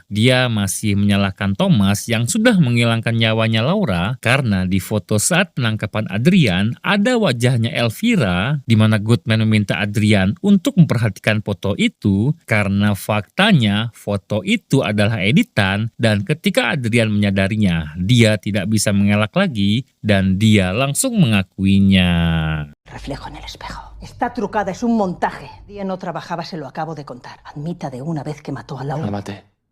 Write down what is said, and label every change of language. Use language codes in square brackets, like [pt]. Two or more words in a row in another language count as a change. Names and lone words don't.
[id] Dia masih menyalahkan Thomas yang sudah menghilangkan nyawanya Laura karena di foto saat penangkapan Adrian ada wajahnya Elvira di mana Goodman meminta Adrian untuk memperhatikan foto itu karena faktanya foto itu adalah editan dan ketika Adrian menyadarinya dia tidak bisa mengelak lagi dan dia langsung mengakuinya. [es] Reflejo en el espejo. Está trucada, es un montaje. Día no trabajaba, se lo acabo de contar. Admita de una vez que mató a Laura. La maté.